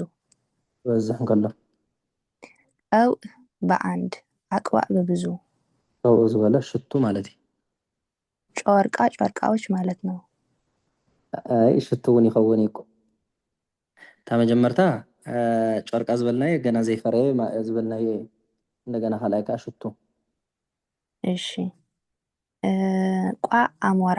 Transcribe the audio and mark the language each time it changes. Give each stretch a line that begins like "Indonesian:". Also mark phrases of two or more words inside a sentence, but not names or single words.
Tigrinya: በዝሕ እንከሎ
Amharic: ቀው በአንድ ኣቅዋዕ በብዙ
Tigrinya: ቀውኡ ዝበለ ሽቱ ማለት እዩ
Amharic: ጮርቃዎች ማለት ነው
Tigrinya: ኣይ ሽቱ እውን ይኸውን እዩ እታ መጀመርታ ጮርቃ ዝበልናዮ ገና ዘይፈረየ ዝበልናዮ እንደገና ካልኣይ ከዓ ሽቱ እሺ ቋዕ አሞራ